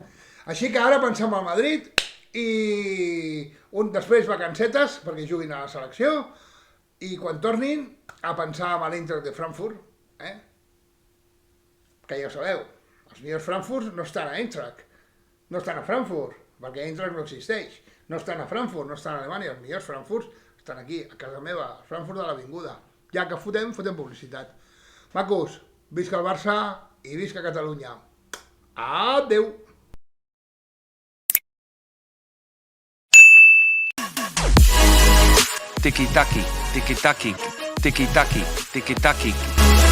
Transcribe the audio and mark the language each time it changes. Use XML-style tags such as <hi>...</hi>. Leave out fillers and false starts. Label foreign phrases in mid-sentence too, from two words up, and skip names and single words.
<ca>Així que ara pensem al Madrid i després vacancetes perquè juguin a la selecció i quan tornin a pensar en l'Eintracht de Frankfurt, que ja ho sabeu, els millors Frankfurt no estan a Eintracht, no estan a Frankfurt, perquè Eintracht no existeix, no estan a Frankfurt, no estan a Alemanya, els millors Frankfurt estan aquí, a casa meva, a Frankfurt de l'Avinguda. Ja que fotem publicitat. Macos, visca el Barça i visca Catalunya. Adeu! Tiki-taki, tiki-taki, tiki-taki, tiki-taki.</ca>